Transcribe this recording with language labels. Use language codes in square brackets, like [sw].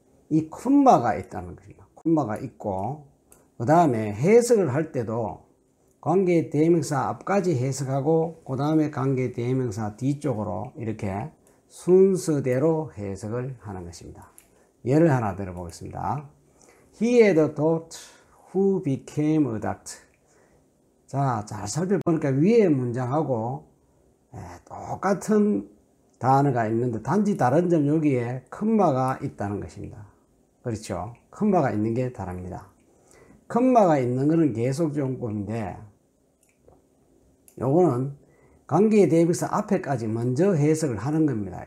[ko] 이 콤마가 있다는 겁니다. 콤마가 있고, 그 다음에 해석을 할 때도 관계대명사 앞까지 해석하고 그 다음에 관계대명사 뒤쪽으로 이렇게 순서대로 해석을 하는 것입니다. 예를 하나 들어보겠습니다. [en] He had a daughter who became a doctor. [ko] 자, 잘 살펴보니까 위에 문장하고 똑같은 단어가 있는데 단지 다른 점 여기에 컴마가 있다는 것입니다. 그렇죠? 컴마가 있는 게 다릅니다. 컴마가 있는 것은 계속적 용법인데 요거는 관계대명사 앞에까지 먼저 해석을 하는 겁니다.